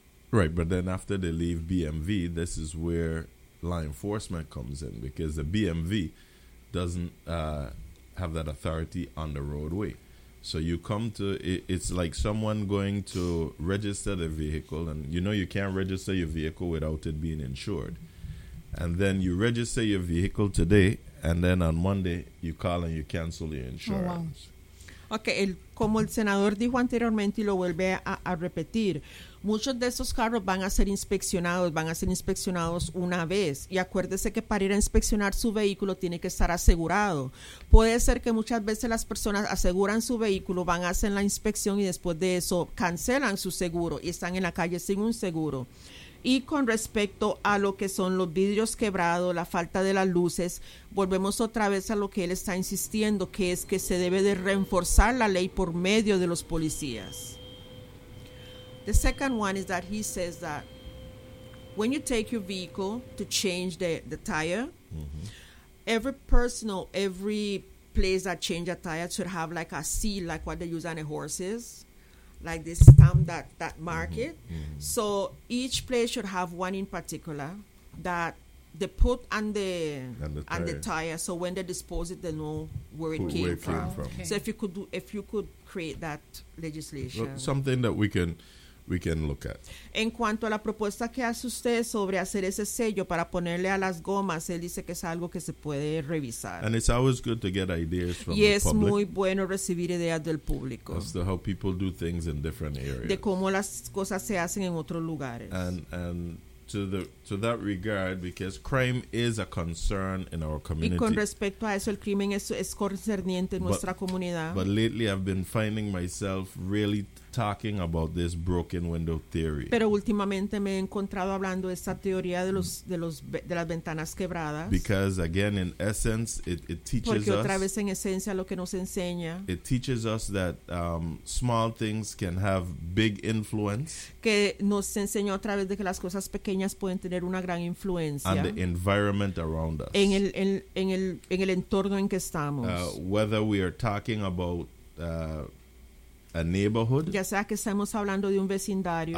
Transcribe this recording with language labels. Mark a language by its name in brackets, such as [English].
[English] Right, but then after they leave BMV, this is where law enforcement comes in, because the BMV doesn't have that authority on the roadway. So you come to, it's like someone going to register the vehicle, and you know you can't register your vehicle without it being insured. And then you register your vehicle today, and then on Monday, you call and you cancel your insurance. [Spanish] Oh, wow. Okay, como el senador dijo anteriormente y lo vuelve a repetir, muchos de esos carros van a ser inspeccionados una vez. Y acuérdese que para ir a inspeccionar su vehículo tiene que estar asegurado. Puede ser que muchas veces las personas aseguran su vehículo, van a hacer la inspección y después de eso cancelan su seguro y están en la calle sin un seguro. Y con respecto a lo que son los vidrios quebrados, la falta de las luces, volvemos otra vez a lo que él está insistiendo, que es que se debe de reforzar la ley por medio de los policías. [English] The second one is that he says that when you take your vehicle to change the tire, mm-hmm. every person or every place that change a tire should have like a seal, like what they use on the horses, like this stamp that mark it. Mm-hmm. So each place should have one in particular that they put on the tire, so when they dispose it, they know where it came from. Okay. So if you could create that legislation. Well, something that we can look at. [Spanish] En cuanto a la propuesta que hace usted sobre hacer ese sello para ponerle a las gomas, él dice que es algo que se puede revisar. [English] And it's always good to get ideas from the public. [Spanish] Y es muy bueno recibir ideas del público. [English] As to how people do things in different areas. [Spanish] De cómo las cosas se hacen en otros lugares. [English] And to that regard, because crime is a concern in our community. [Spanish] Y con respecto a eso, el crimen es concerniente en nuestra comunidad. [English] But lately I've been finding myself really talking about this broken window theory. [Spanish] Pero últimamente me he encontrado hablando de esta teoría de las ventanas quebradas. [English] Because again, in essence, it teaches us. [Spanish] Porque otra vez en esencia lo que nos enseña. [English] It teaches us that small things can have big influence. [Spanish] Que nos enseña otra vez de que las cosas pequeñas pueden tener una gran influencia. [English] On the environment around us. [Spanish] En el entorno en que estamos. [English] Whether we are talking about a neighborhood, [Spanish] ya sea que estamos hablando de un vecindario,